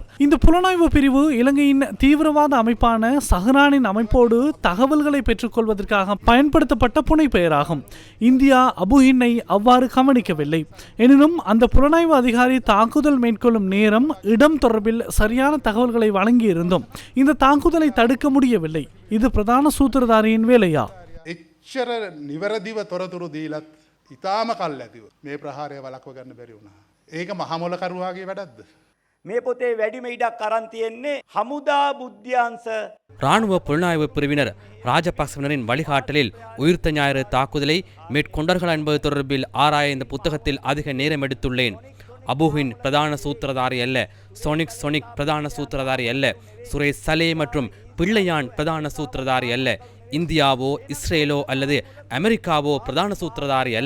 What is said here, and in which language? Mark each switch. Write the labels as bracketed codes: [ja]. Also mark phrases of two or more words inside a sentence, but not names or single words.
[ta] இந்த புலனாய்வு பிரிவு இலங்கையின் தீவிரவாத அமைப்பான சஹ்ரானின் அமைப்போடு தகவல்களை பெற்றுக்கொள்வதற்காக பயன்படுத்தப்பட்ட புனைப்பெயராகும். இந்தியா அபுஹீனை அவ்வாறு கவனிக்கவில்லை. எனினும் அந்த புலனாய்வு அதிகாரி தாக்குதல் மேற்கொள்ளும் நேரம், இடம் தொடர்பில் சரியான தகவல்களை வழங்கியிருந்தும் இந்த தாக்குதலை தடுக்க முடியவில்லை. இது பிரதான சூத்திரதாரியின் வேலையா? [si] එච්චර නිවැරදිව තොරතුරු දීලත් ඉතාම කල් ඇතිව මේ ප්‍රහාරය වළක්ව ගන්න බැරි වුණා. ඒක මහමොලකරුවාගේ වැඩක්ද? මේ පොතේ වැඩිම ඉඩක් අරන් තියෙන්නේ හමුදා බුද්ධ්‍යංශ. [ta] இராணுவ புலனாய்வு பிரிவினர் ராஜபக்சவினரின் வழிகாட்டலில் உயிர்த்த ஞாயிறு தாக்குதலை மேற்கொண்டார்கள் என்பது தொடர்பில் ஆராய இந்த புத்தகத்தில் அதிக நேரம் எடுத்துள்ளேன். அபுஹின் பிரதான சூத்திரதாரி அல்ல, சொனிக் பிரதான சூத்திரதாரி அல்ல, சுரேஷ் சலே மற்றும் பிள்ளையான் பிரதான சூத்திரதாரி அல்ல, இந்தியாவோ இஸ்ரேலோ அல்லது அமெரிக்காவோ பிரதான சூத்திரதாரி அல்ல.